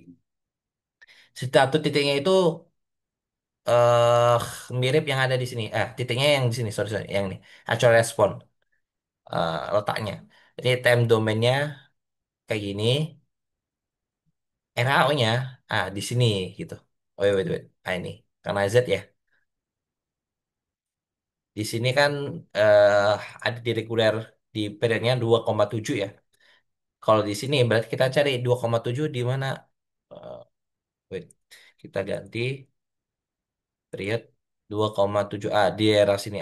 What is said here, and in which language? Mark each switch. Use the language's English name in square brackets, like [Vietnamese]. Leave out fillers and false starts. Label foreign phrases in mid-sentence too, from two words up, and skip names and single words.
[Indonesian] Satu titiknya itu eh mirip yang ada di sini. Titiknya yang di sini, [English] sorry, sorry, [Indonesian] yang ini. [English] Actual response [Indonesian] letaknya. Jadi [English] time domainnya [Indonesian] kayak gini. RAO-nya di sini gitu. [English] Oh wait wait wait. [Indonesian] Ini karena Z ya. Di sini kan eh, ada di reguler di periodnya 2,7 ya. Kalau di sini berarti kita cari 2,7 di mana? Eh, wait, kita ganti period 2,7A di daerah sini.